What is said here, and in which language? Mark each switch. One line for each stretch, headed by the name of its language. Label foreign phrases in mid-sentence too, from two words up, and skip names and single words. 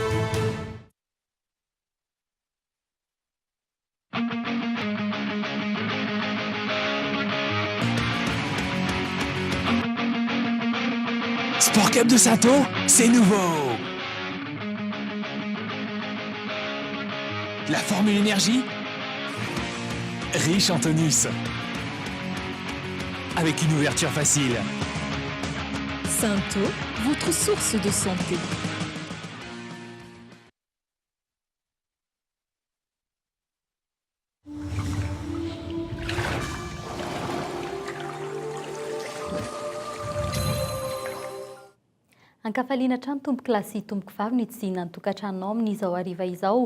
French: Sport Cup de Sato, c'est nouveau. La formule énergie, riche en tonus, avec une ouverture facile. Sato, votre source de santé.
Malagasy: Ankafaliana trano tomboky lasy tomboky vavy ny tsidina ny tokantranonao amin'izao hariva izao.